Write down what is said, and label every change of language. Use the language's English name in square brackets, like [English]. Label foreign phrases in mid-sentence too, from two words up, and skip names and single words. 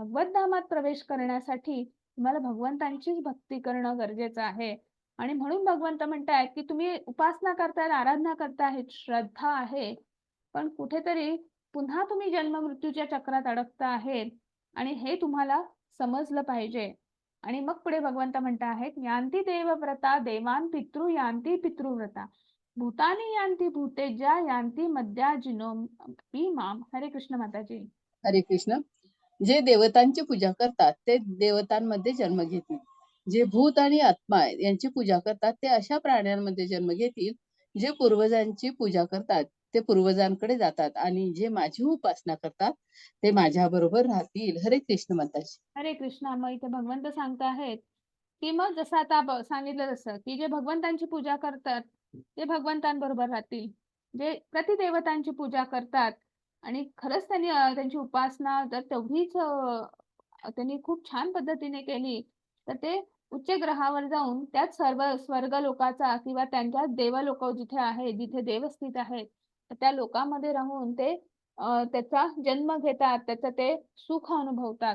[Marathi] भगवत धामात प्रवेश करण्यासाठी तुम्हाला भगवंतांचीच भक्ती करणं गरजेचं आहे. आणि म्हणून भगवंत म्हणतायत, की तुम्ही उपासना करतायत, आराधना करतायत, श्रद्धा आहे, पण कुठेतरी पुन्हा तुम्ही जन्म-मृत्यूच्या चक्रात अडकता आहेत आणि हे तुम्हाला समजलं पाहिजे. आणि मग पुढे भगवंत म्हणत आहेत, [Sanskrit] "यान्ति देवव्रता देवान् पितृ यान्ति पितृव्रता. भूतानि यान्ति भूतेज्या यान्ति मद्याजिनोऽपि माम्." [Marathi] हरे कृष्ण माताजी. हरे कृष्ण. जे देवतांची पूजा करतात ते देवतांमध्ये जन्म घेतील. जे भूत आणि आत्मा आहेत यांची पूजा करतात ते अशा प्राण्यांमध्ये जन्म घेतील. जे पूर्वजांची पूजा करतात ते पूर्वजांकडे जातात आणि जे माझी उपासना करतात ते माझ्या बरोबर राहतील. हरे कृष्ण माताजी. हरे कृष्णा. मग इथे भगवंत सांगत आहेत की मग जसं आता सांगितलं तसं की जे भगवंतांची पूजा करतात ते भगवंतांबरोबर राहतील. जे प्रतिदेवतांची पूजा करतात आणि खरंच त्यांची उपासना जर तेवढीच त्यांनी खूप छान पद्धतीने केली तर ते उच्च ग्रहावर जाऊन त्याच सर्व स्वर्ग लोकाचा किंवा त्यांच्या देवलोक जिथे आहे, जिथे देव स्थित आहेत, तर त्या लोकांमध्ये राहून ते त्याचा जन्म घेतात, त्याचं ते सुख अनुभवतात.